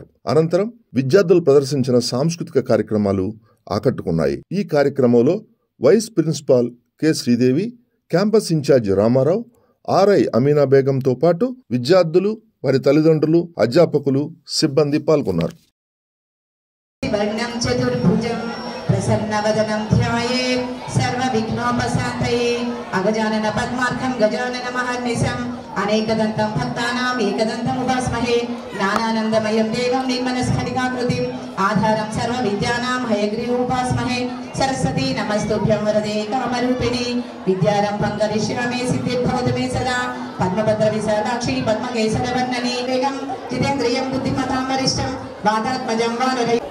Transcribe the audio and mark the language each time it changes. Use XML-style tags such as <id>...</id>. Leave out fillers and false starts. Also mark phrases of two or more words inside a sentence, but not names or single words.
<te>అనంతరం విద్యార్థులు ప్రదర్శించిన సాంస్కృతిక కార్యక్రమాలు ఆకట్టుకున్నాయి. ఈ కార్యక్రమంలో వైస్ ప్రిన్సిపాల్ కె శ్రీదేవి, క్యాంపస్ ఇన్ఛార్జి రామారావు, ఆర్ఐ అమీనా బేగంతో పాటు విద్యార్థులు, వారి తల్లిదండ్రులు, అధ్యాపకులు, సిబ్బంది పాల్గొన్నారు.</te> <sa>वर्णं चतुर्भुजं प्रसन्नवदनं ध्यायेत् सर्वविघ्नोपशान्तये अगजानन पद्मार्कं गजानन महर्निशम् अनेकदन्तं भक्तानाम् एकदन्तम् उपास्महे ज्ञानानन्दमयं देवं निर्मलस्फटिकाकृतिम् आधारं सर्वविद्यानां हयग्रीवम् उपास्महे सरस्वती नमस्तुभ्यं वरदे कामरूपिणी विद्यारम्भं करिष्यामि सिद्धिर्भवतु मे सदा पद्मभद्रविशालाक्षी पद्मकेसरवर्णनी वेगं जितेन्द्रियं बुद्धिमतां वरिष्ठं वातात्मजं वानरम्</sa>